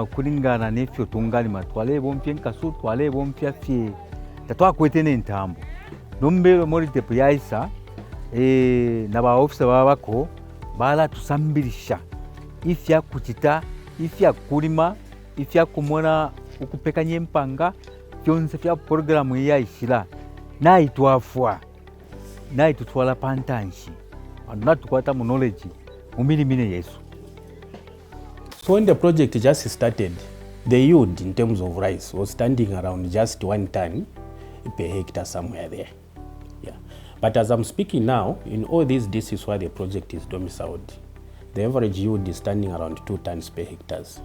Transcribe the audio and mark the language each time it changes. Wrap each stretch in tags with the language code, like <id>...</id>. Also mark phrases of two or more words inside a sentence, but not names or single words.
<bem>kulingana nefyo tungalima twale bompye nkasu twale bompya fye tatwakwete n'entambo nombe mori deputairaisa na ba ofisa babako bala tusambirisha ifya kuchita ifya kulima ifya kumona ukupekanya empanga byonse fya programu yaishira naitwafwa naitutwala pantanshi anatukwata mu knowledge mumilimine yesu.</bem> <en>So when the project just started, the yield in terms of rice was standing around just 1 ton per hectare somewhere there. Yeah. But as I'm speaking now, in all these districts where the project is domiciled, the average yield is standing around 2 tons per hectares.</en>